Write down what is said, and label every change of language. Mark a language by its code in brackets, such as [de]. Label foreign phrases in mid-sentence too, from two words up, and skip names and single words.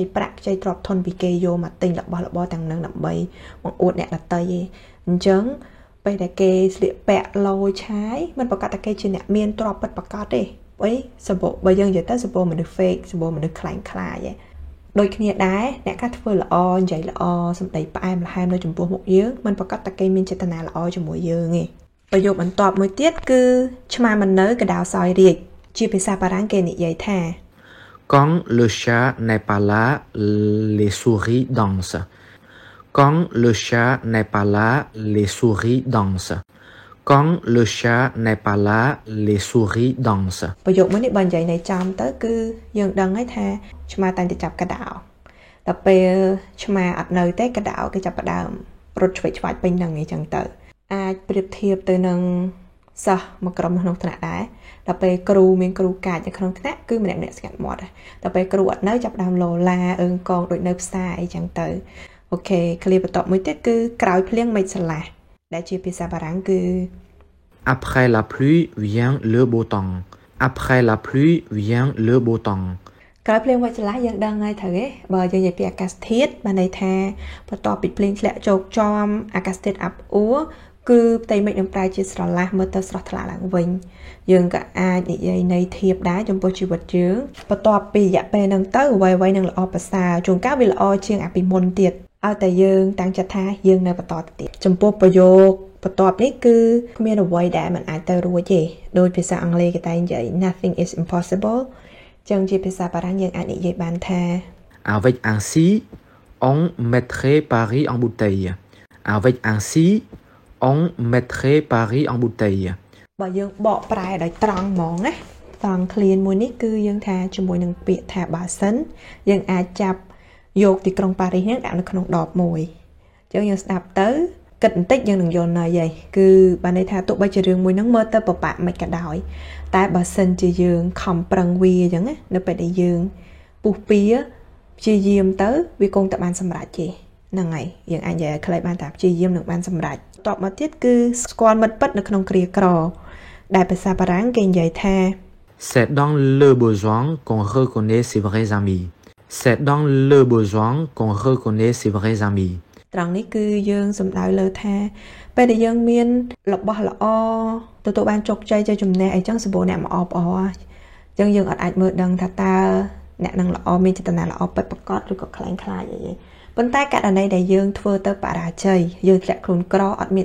[km] ប្រាក់ខ្ចីទ្រព្យធនពីគេយកមកទិញរបស់របរទាំងហ្នឹងដើម្បីបង្អួតអ្នកដទៃទេអញ្ចឹងពេលដែលគេស្លៀកពាក់លយឆាយមិនប្រកាសថាគេជាអ្នកមានទ្រព្យពិតប្រាកដទេបើយើងនិយាយទៅសម្បូរមនុស្ស fake សម្បូរមនុស្សខ្លាំងខ្លាយឯងដូចគ្នាដែរអ្នកខ្លះធ្វើល្អនិយាយល្អសម្ដីផ្អែមល្ហែមនៅចំពោះមុខយើងមិនប្រកាសថាគេមានចេតនាល្អជាមួយយើងទេប្រយោគបន្ទាប់មួយទៀតគឺឆ្មាមិននៅកដៅសោយរាជជាភាសាបារាំងគេនិយាយថា [fr] Quand le chat n'est pas là les souris dansent Quand le chat n'est pas là les souris dansent Quand le chat n'est pas là les souris dansent [km] ប្រយោគមួយនេះបើនិយាយនៅ ចំទៅគឺយើងដឹងហើយថាឆ្មាតែងតែចាប់កដៅដល់ពេលឆ្មាអត់នៅទេកដៅគេចាប់ផ្ដើមរត់ឆ្វេងឆ្វាយពេញ នឹងអីចឹងទៅអាចប្រៀបធៀបទៅនឹងសិស្សមួយក្រុមក្នុងថ្នាក់ដែរដល់ពេលគ្រូមានគ្រូកាចនៅក្នុងថ្នាក់គឺម្នាក់ស្ងាត់មាត់ដល់ពេលគ្រូអត់នៅចាប់ផ្ដើមលោឡាអើងកងដូចនៅផ្សារអីចឹងទៅអូខេឃ្លាបន្ទាប់មួយទៀតគឺក្រោយភ្លៀងមេឃស្រឡះដែលជាភាសាបារាំងគឺ [fr] Après la pluie vient le beau temps Après la pluie vient le beau temps [km] ក្រោយភ្លៀងមេឃស្រឡះយើងដឹងហើយត្រូវទេបើយើងនិយាយពីអាកាសធាតុបានន័យថាបន្ទាប់ពីភ្លៀងធ្លាក់ជោកជាំអាកាសធាតុអាប់អួរគឺផ្ទៃមេឃនឹងប្រែជាស្រឡះមើលទៅស្រស់ថ្លាឡើង វិញយើងក៏អាចនិយាយន័យធៀបដែរចំពោះជីវិតយើងបន្ទាប់ពីរយៈពេលហ្នឹងទៅអ្វីៗនឹងល្អប្រសើរជួនកាលវាល្អជាងអាពីមុនទៀតឲ្យតែយើងតាំងចិត្តថាយើងនៅបន្តទៅទៀតចំពោះប្រយោគបន្ទាប់នេះគឺគ្មានអ្វីដែលมันអាចទៅរួចទេដោយភាសាអង់គ្លេសគេតែនិយាយ [en] nothing is impossible [km] ចឹងជាភាសាបារាំងយើងអាចនិយាយបានថា [fr] Avec ainsi on mettrait Paris en bouteille Avec ainsi on mettrait Paris en bouteille [km] បើយើងបកប្រែដោយត្រង់ហ្មងណាត្រង់ clean មួយនេះគឺយើងថាជាមួយនឹងពាក្យថាបើសិនយើងអាចចាប់យក ទីក្រុងប៉ារីសនេះដាក់នៅក្នុងដបមួយអញ្ចឹងយើងស្ដាប់ទៅគិតបន្តិចយើងនឹងយល់ន័យហើយគឺបានន័យថាទោះបីជារឿងមួយហ្នឹងមើលទៅពិបាកមិនក៏ដោយតែបើសិនជាយើងខំប្រឹងវាអញ្ចឹងណានៅពេលដែលយើងពុះពៀព្យាយាមទៅវាគង់តែបានសម្រេចទេហ្នឹងហើយយើងអាចនិយាយឲ្យខ្លីបានថាព្យាយាមនឹងបានសម្រេចតបមកទៀតគឺស្គាល់មិត្តពិតនៅក្នុងគ្រាក្រដែលភាសាបារាំងគេនិយាយថា [fr] C'est dans le besoin qu'on reconnaît ses vrais amis C'est dans le besoin qu'on reconnaît ses vrais amis [km] ត្រង់នេះគឺយើងសំដៅលើថាពេលដែលយើងមានរបស់ល្អទទួលបានជោគជ័យជាចំណេះអីចឹងសម្បូរអ្នកមកអបអរអញ្ចឹងយើងអត់អាចមើលដឹងថាតើអ្នកនឹងល្អ មានចេតនាល្អពិតប្រាកដឬក៏ខ្លាំងខ្លាចអីទេប៉ុន្តែករណីដែលយើងធ្វើទៅបរាជ័យយើងធ្លាក់ខ្លួនក្រអត់មាន